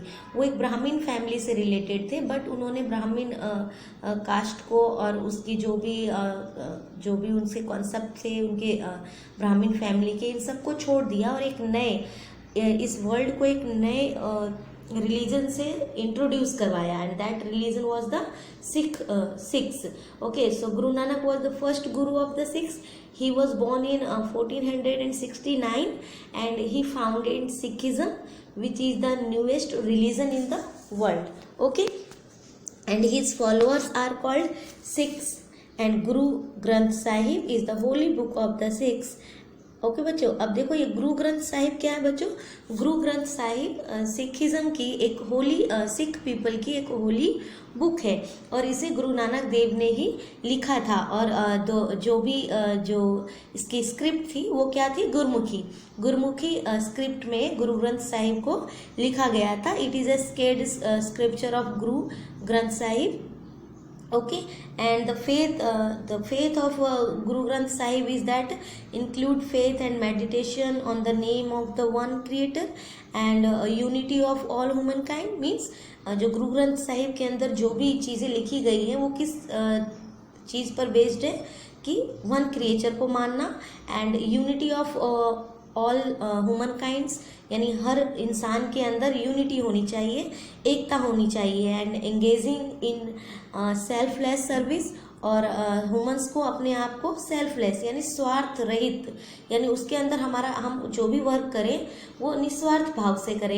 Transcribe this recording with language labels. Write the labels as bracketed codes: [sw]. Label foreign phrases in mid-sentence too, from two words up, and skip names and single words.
[hi] वो एक ब्राह्मण फैमिली से रिलेटेड थे, बट उन्होंने ब्राह्मण कास्ट को और उसकी जो भी उनसे कॉन्सेप्ट थे उनके ब्राह्मण फैमिली के, इन सब को छोड़ दिया और एक नए इस वर्ल्ड को एक नए रिलीजन से इंट्रोड्यूस करवाया, [en] and that religion was the Sikhs. ओके. so Guru Nanak was the first Guru of the Sikhs. He was born in 1469 and he founded Sikhism, which is the newest religion in the world. Okay. And his followers are called Sikhs, and Guru Granth Sahib is the holy book of the Sikhs. [hi] ओके बच्चों, अब देखो ये गुरु ग्रंथ साहिब क्या है बच्चों? गुरु ग्रंथ साहिब सिखिज्म की एक होली, सिख पीपल की एक [en] holy book [hi] है, और इसे गुरु नानक देव ने ही लिखा था. और जो इसकी स्क्रिप्ट थी वो क्या थी? गुरमुखी स्क्रिप्ट में गुरु ग्रंथ साहिब को लिखा गया था. [en] it is a sacred scripture of Guru Granth Sahib. Okay. And the faith of Guru Granth Sahib is that include faith and meditation on the name of the one creator and unity of all humankind. [hi] means जो गुरु ग्रंथ साहिब के अंदर जो भी चीज़ें लिखी गई हैं वो किस चीज़ पर बेस्ड है कि [en] one creator [hi] को मानना, [en] and unity of all human kinds, [hi] यानी हर इंसान के अंदर यूनिटी होनी चाहिए, एकता होनी चाहिए, [en] and engaging in selfless service, [hi] और ह्यूमंस को अपने आप को सेल्फलेस यानी स्वार्थ रहित, यानी उसके अंदर हम जो भी वर्क करें वो निस्वार्थ भाव से करें.